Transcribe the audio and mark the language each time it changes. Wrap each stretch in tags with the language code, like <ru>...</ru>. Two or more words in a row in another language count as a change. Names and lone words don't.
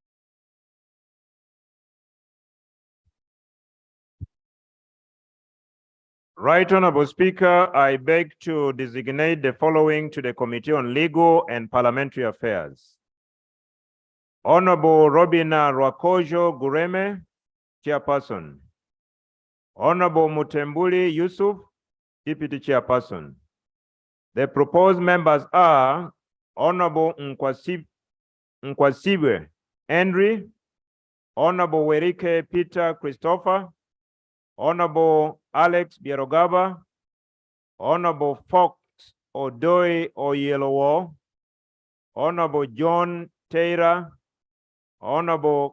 <en>Right Honorable Speaker, I beg to designate the following to the Committee on Legal and Parliamentary Affairs. Honorable Robina Rwakojo Gureme, Chairperson. Honorable Mutembuli Yusuf, Deputy Chairperson. The proposed members are Honorable Nkwasibwe Henry, Honorable Werike Peter Christopher, Honorable Alex Bierogaba, Honorable Fox Odoi Oyelowo, Honorable John Taylor, Honorable</en>